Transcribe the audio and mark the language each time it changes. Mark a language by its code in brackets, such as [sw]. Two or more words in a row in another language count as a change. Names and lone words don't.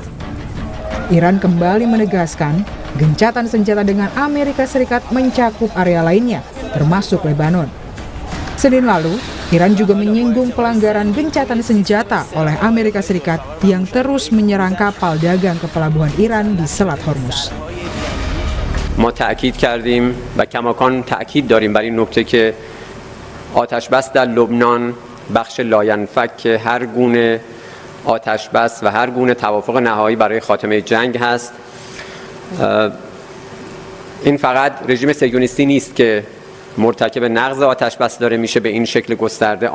[id] Iran kembali menegaskan gencatan senjata dengan Amerika Serikat mencakup area lainnya, termasuk Lebanon. Senin lalu, Iran juga menyinggung pelanggaran gencatan senjata oleh Amerika Serikat yang terus menyerang kapal dagang ke pelabuhan Iran di Selat Hormuz. [fa] ما تأکید کردیم و کماکان تأکید داریم بر این نکته که آتش بس در لبنان بخش لاینفک هر گونه آتش بس و هر گونه توافق نهایی برای خاتمه جنگ هست. این فقط رژیم صهیونیستی نیست که مرتکب نقض آتش بس داره میشه به این شکل گسترده.